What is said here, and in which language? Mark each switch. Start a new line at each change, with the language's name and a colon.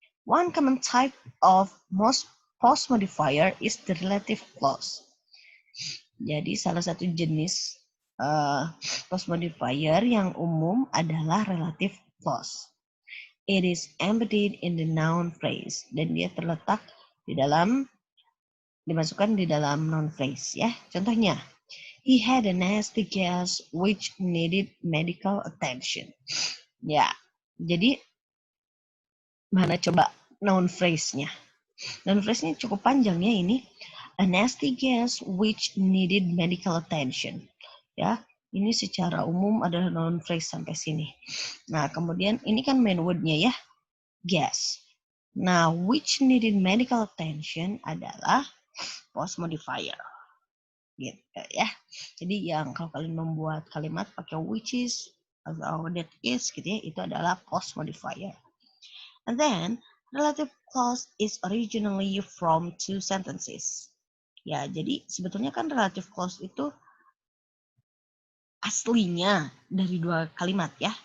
English: One common type of most post modifier is the relative clause.
Indonesian: Jadi salah satu jenis post modifier yang umum adalah relative clause.
English: It is embedded in the noun phrase
Indonesian: dan dia terletak dimasukkan di dalam noun phrase ya. Contohnya,
English: he had a nasty gas which needed medical attention.
Indonesian: Ya, jadi mana coba noun phrase-nya?
English: Noun phrase-nya
Indonesian: cukup panjang ya ini.
English: A nasty gas which needed medical attention.
Indonesian: Ya, ini secara umum adalah noun phrase sampai sini. Nah, kemudian ini kan main word-nya ya, gas.
English: Nah, which needed medical attention adalah post modifier.
Indonesian: Gitu ya. Jadi yang kalau kalian membuat kalimat pakai
English: which is
Indonesian: atau
English: that is
Indonesian: gitu ya, itu adalah post modifier.
English: And then relative clause is originally from two sentences.
Indonesian: Ya, jadi sebetulnya kan relative clause itu aslinya dari dua kalimat ya.